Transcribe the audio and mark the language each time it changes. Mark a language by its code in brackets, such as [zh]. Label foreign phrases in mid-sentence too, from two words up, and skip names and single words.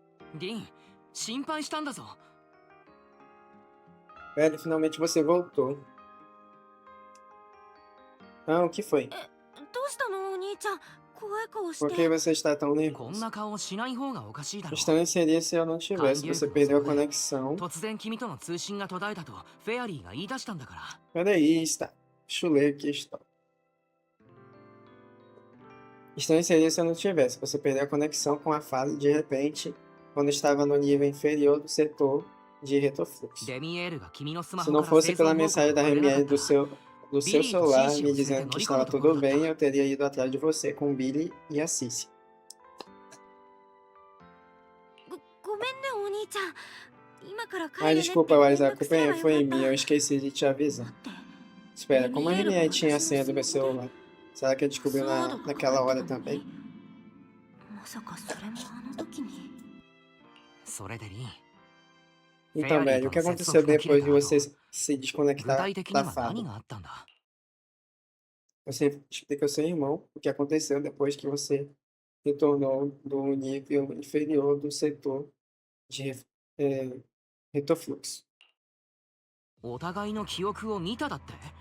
[ja] リン、心配したんだぞ。 [pt] Velho, finalmente você voltou. Ah, o que foi? [ja] どうしたのお兄ちゃん、怖い顔し [pt] Por que [ja] て。 [pt] você está tão [ja] こん [pt] nervoso? [ja] な顔しない方がおかしいだろう。 [pt] Estranho seria se eu não tivesse. Você perdeu a conexão. [ja] 突然君との通信が途絶えたとフェアリーが言い出したんだから。 [pt] Peraí, está. Deixa eu ler aqui a história. Estranho seria se eu não tivesse. Você perdeu a conexão com a fase de repente, quando estava no nível inferior do setor de retrofluxo. [ja] デミエールが君のスマ [pt] Se [ja] ホ [pt] não [ja] から [pt] fosse [ja] 製造 [pt] pela [ja] 報告を [pt] mensagem da [ja] くれなか [pt] Remiel [ja] ったら [pt] do seu celular me dizendo que estava tudo bem, eu teria ido atrás de você com o Billy e a Cici. [ja] ごめんねお兄ちゃん。今から帰 [pt] Ah, [ja] るねって [pt] desculpa, [ja] 連 [pt] Wise, a [ja] 絡 [pt] culpa [ja] すれば [pt] foi [ja] よかっ [pt] minha, eu [ja] た。 [pt] esqueci de te avisar. [ja] 待って、 [pt] Espera, como a Remiel tinha a senha do meu celular? Será que ele descobriu [ja] カードが [pt] naquela [ja] 入 [pt] hora [ja] ってたの [pt] também? [ja] に。まさかそれもあの時に。それでリン、 [pt] Então, velho, o que aconteceu depois de você se desconectar [ja] 具体的に [pt] da [ja] は [pt] fada? [ja] 何があったんだ。 [pt] Você explica ao seu irmão o que aconteceu depois que você retornou do nível inferior do setor de retrofluxo. [ja] お互いの記憶を見ただって。